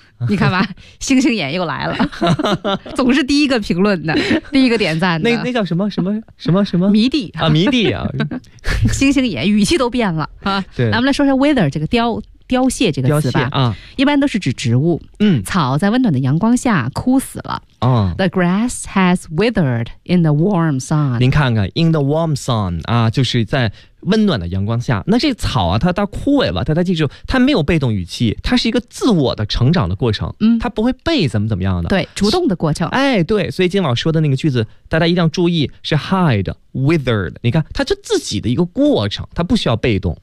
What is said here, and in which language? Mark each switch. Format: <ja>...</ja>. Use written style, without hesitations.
<zh>你看吧，星星眼又来了，总是第一个评论的，第一个点赞的。那叫什么什么什么什么迷弟啊，迷弟啊，星星眼语气都变了啊。对，咱们来说说 wither 这个凋谢这个词吧。啊，一般都是指植物。草在温暖的阳光下枯死了。</zh> <en>The grass has withered in the warm sun.</en> <zh>您看看 ，</zh> <en>in the warm sun</en> <zh>啊，就是在温暖的阳光下。那这草啊，它枯萎了，大家记住，它没有被动语气，它是一个自我的成长的过程。它不会被怎么样的。对，主动的过程。哎，对，所以今老说的那个句子，大家一定要注意，是</zh> <en>hide withered。</en> <zh>你看，它是自己的一个过程，它不需要被动。</zh>